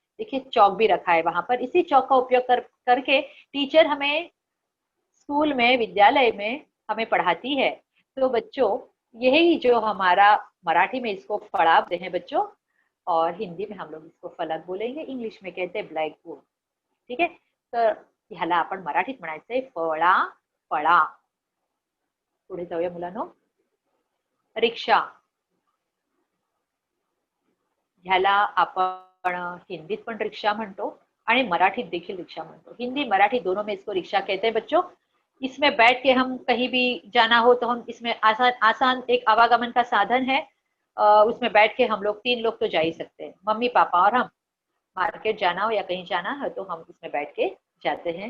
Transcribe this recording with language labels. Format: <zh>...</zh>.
<hi>देखिए चौक भी रखा है वहां पर, इसी चौक का उपयोग करके टीचर हमें स्कूल में, विद्यालय में हमें पढ़ाती है। तो बच्चों यही जो हमारा मराठी में इसको फड़ा बोलते हैं बच्चों, और हिंदी में हम लोग इसको फलक बोलेंगे, इंग्लिश में कहते हैं ब्लैक बोर्ड।</hi> <mr>ठीक है, तर ह्याला आपण मराठीत म्हणायचंय फळा, फळा। पुढे जाऊया मुलांनो। रिक्षा, ह्याला आपण हिंदीत पण रिक्षा म्हणतो आणि मराठीत देखील रिक्षा म्हणतो।</mr> <hi>हिंदी मराठी दोनों में इसको रिक्शा कहते हैं बच्चों। इसमें बैठ के हम कहीं भी जाना हो तो हम इसमें आसान आसान एक आवागमन का साधन है। उसमें बैठ के हम लोग 3 लोग तो जा ही सकते हैं, मम्मी पापा और हम। मार्केट जाना हो या कहीं जाना है तो हम उसमें बैठ के जाते हैं।</hi>